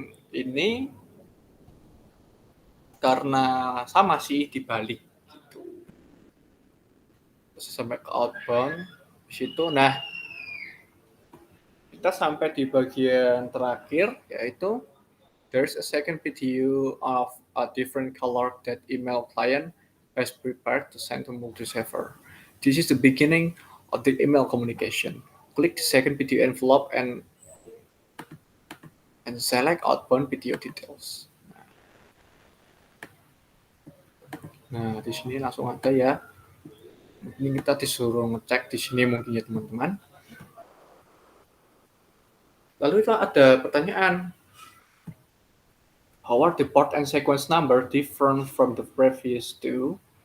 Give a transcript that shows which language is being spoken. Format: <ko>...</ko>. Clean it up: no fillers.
<id>Ini karena sama sih dibalik gitu. Terus sampai ke outbound di situ. Nah, kita sampai di bagian terakhir yaitu</id> <en>there's a second PDU of a different color that email client has prepared to send to multi-server. This is the beginning of the email communication. Click the second PDU envelope and select outbound video details.</en> <id>Nah, di sini langsung ada ya. Ini kita disuruh ngecek di sini mungkin ya teman-teman. Lalu itu ada pertanyaan.</id> <en>How are the port and sequence number different from the previous two?</en>